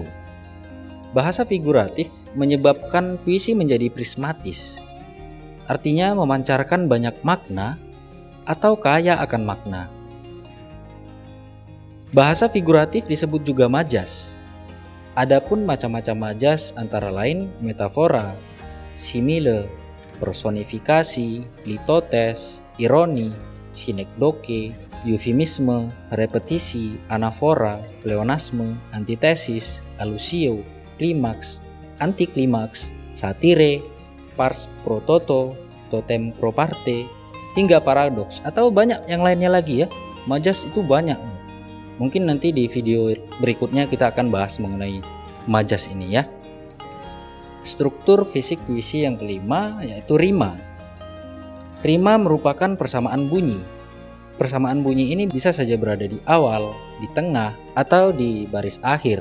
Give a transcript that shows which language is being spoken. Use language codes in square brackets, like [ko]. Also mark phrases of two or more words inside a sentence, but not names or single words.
[id] Bahasa figuratif menyebabkan puisi menjadi prismatis, artinya memancarkan banyak makna atau kaya akan makna. Bahasa figuratif disebut juga majas. Adapun macam-macam majas antara lain metafora, simile, personifikasi, litotes, ironi, sinekdoke, eufemisme, repetisi, anafora, pleonasme, antitesis, alusio, klimaks, antiklimaks, satire, [la] pars pro toto, totem pro parte, [id] hingga paradoks, atau banyak yang lainnya lagi ya. Majas itu banyak. Mungkin nanti di video berikutnya kita akan bahas mengenai majas ini ya. Struktur fisik puisi yang kelima yaitu rima. Rima merupakan persamaan bunyi. Persamaan bunyi ini bisa saja berada di awal, di tengah, atau di baris akhir.